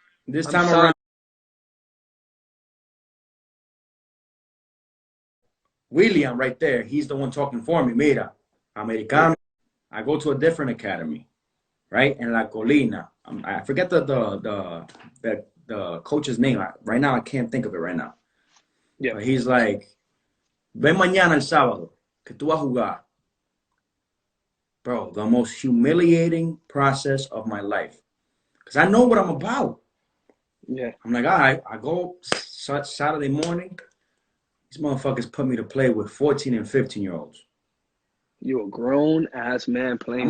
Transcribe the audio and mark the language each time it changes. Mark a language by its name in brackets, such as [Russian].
[English] This time around, William right there, he's the one talking for me. [Spanish] Mira, Americano. [English] I go to a different academy, right? In La Colina. I forget the coach's name. Right now, I can't think of it right now. Yeah. But he's like, [Spanish] ven mañana el sábado, que tú vas a jugar. [English] Bro, the most humiliating process of my life. Because I know what I'm about. Yeah. I'm like, all right, I go Saturday morning. These motherfuckers put me to play with 14 and 15-year-olds. You a grown ass man playing.